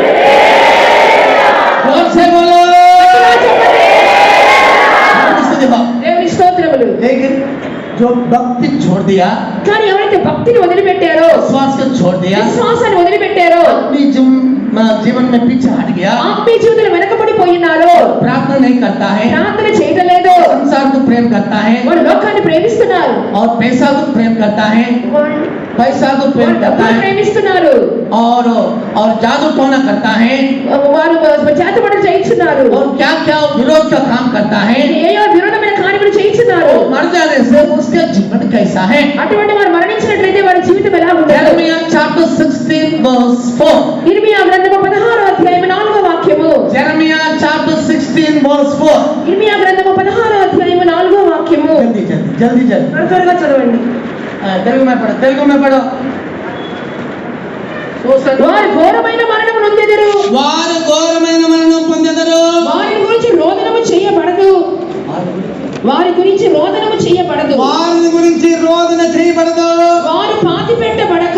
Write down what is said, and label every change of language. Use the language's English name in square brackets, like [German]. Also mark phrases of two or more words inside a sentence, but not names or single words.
[Hindi] जोर से बोलो। [Telugu] దేవుని స్తోత్రములు. [Hindi] लेकिन जो भक्ति छोड़ दिया, [Telugu] కానీ ఎవరైతే భక్తిని వదిలిపెట్టారో, [Hindi] विश्वास को छोड़ दिया, [Telugu] విశ్వాసాన్ని వదిలిపెట్టారో, [Hindi] अपनी जीवन में पीछे हट गया, [Telugu] ఆత్మీయ జీవితంలో వెనకబడిపోయినారో, [Hindi] प्रार्थना नहीं करता है, [Telugu] ప్రార్థన చేయడం లేదు, [Hindi] संसार को प्रेम करता है, [Telugu] వారు లోకాన్ని ప్రేమిస్తున్నారు, [Hindi] और पैसा को प्रेम करता है, पैसा को प्रेम [Telugu] వారు [Hindi] करता [Telugu] డబ్బును [Hindi] है, [Telugu] ప్రేమిస్తున్నారు, [Hindi] और जादू टोना करता है, [Telugu] వారు చేతబడులు చేయించున్నారు, [Hindi] और क्या क्या विरोध का काम करता है। [Telugu] ఏయో విరోధమైన కార్యములు చేయించున్నారు. [Hindi] मर जाने से उसका जीवन कैसा है? [Telugu] అటువంటి వారు మరణించినట్లయితే వారి జీవితం ఎలా ఉంటుంది? [English] Jeremiah chapter 16 verse 4. [Telugu] ఇర్మియా గ్రంథము 16వ అధ్యాయం 4వ వాక్యము. [English] Jeremiah chapter 16 verse 4. [Telugu] ఇర్మియా గ్రంథము 16వ అధ్యాయం 4వ వాక్యము. [Hindi] जल्दी [Telugu] త్వరగా చదవండి. [Hindi] तेलुगु में पढ़ो। [Telugu] వారు ఘోరమైన మరణము నొందెదరు. వారు ఘోరమైన మరణం పొందెదరు. వారి గురించి రోదనము చేయబడదు. వారి గురించి రోదనము చేయబడదు. వారి గురించి రోదన చేయబడదు. వారు పాతి పెట్టబడక